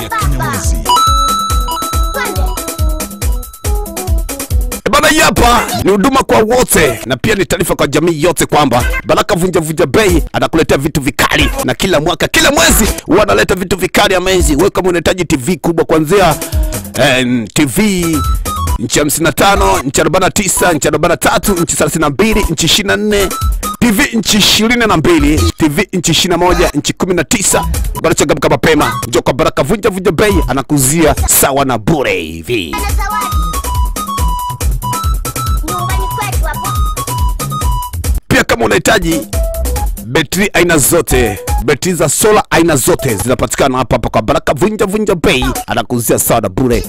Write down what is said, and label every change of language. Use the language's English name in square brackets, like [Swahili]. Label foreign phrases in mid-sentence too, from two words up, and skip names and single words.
[Swahili] Bana hapa ni huduma kwa wote, na pia ni taarifa kwa jamii yote kwamba Baraka Vunja Bei anakuletea vitu vikali, na kila mwaka kila mwezi wanaleta vitu vikali amazing. Wewe kama unahitaji TV kubwa kuanzia TV inchi 55, inchi 49, inchi 43, inchi 32, inchi 24, TV inchi 22, TV inchi 21, inchi 19. Bado changamka mapema. Njoo kwa Baraka Vunja Bei anakuzia sawa na bure hivi. Pia kama unahitaji betri aina zote, betri za sola aina zote zinapatikana hapa kwa Baraka Vunja Bei anakuzia sawa na bure.